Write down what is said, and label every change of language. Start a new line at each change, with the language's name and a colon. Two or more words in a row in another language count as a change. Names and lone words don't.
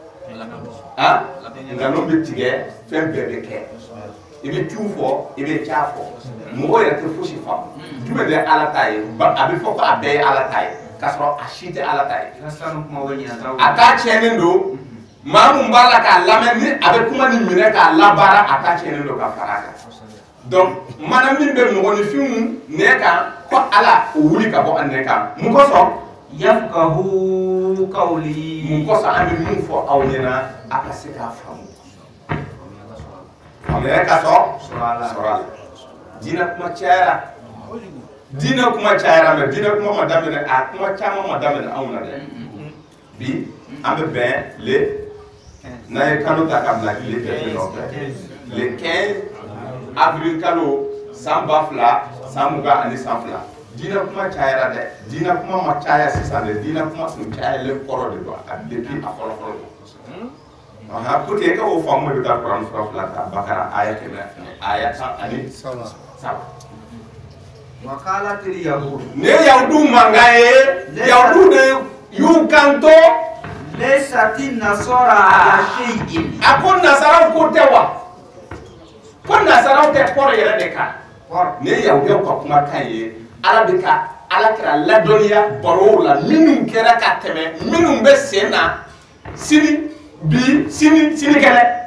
Bambara: nkalon bɛ tigɛ fɛn bɛɛ bɛ kɛ i bɛ ciw fɔ i bɛ ca fɔ mɔgɔ yɛrɛ tɛ fosi faamu jumɛn de ye ala ta ye a bɛ fɔ ko a bɛɛ ye ala ta ye k'a sɔrɔ a si tɛ ala ta ye a ta tiɲɛnen don maa mun b'a la k'a lamɛn ni a bɛ kuma ni minɛ k'a labaara a ta tiɲɛnen don ka fara a kan donc mana min bɛ mɔgɔninfinw nɛn kan ko ala o wuli ka bɔ a nɛn kan mun kosɔn
Arabic: يفقهوا قولي
Bambara: mun kosɔn an bɛ mun fɔ aw ɲɛna a ka se k'a faamu faamuyali ka sɔrɔ a la diinɛ kuma cayara diinɛ kuma cayara mais diinɛ kuma ma daminɛ a kuma caman ma daminɛ anw na dɛ bi an bɛ bɛn le n'an ye kalo ta ka bila tile kɛmɛ nɔfɛ
French: le 15 avril
Bambara: kalo san 2000 ani san 2 diinɛ kuma cayara dɛ diinɛ kuma ma caya sisan dɛ diinɛ kuma tun cayalen kɔrɔ de don a depuis a fɔlɔ don
French: pour que
Bambara: e ka o faamu bɛ taa kuran sura 2 ta bakara aya 100 aya 107
Arabic: وقالت اليهود
Bambara: ne yahudu mankan ye yahudu de y'u kanto
Arabic: ليست النصارى على شيء
Bambara: a ko nasaraw ko tɛ wa ko nasaraw tɛ kɔrɔ yɛrɛ de kan ne yahudiyaw ka kumakan ye ala bɛ ka alakira ladɔnniya barow la minnu kɛra ka tɛmɛ minnu bɛ sen na sini kɛnɛ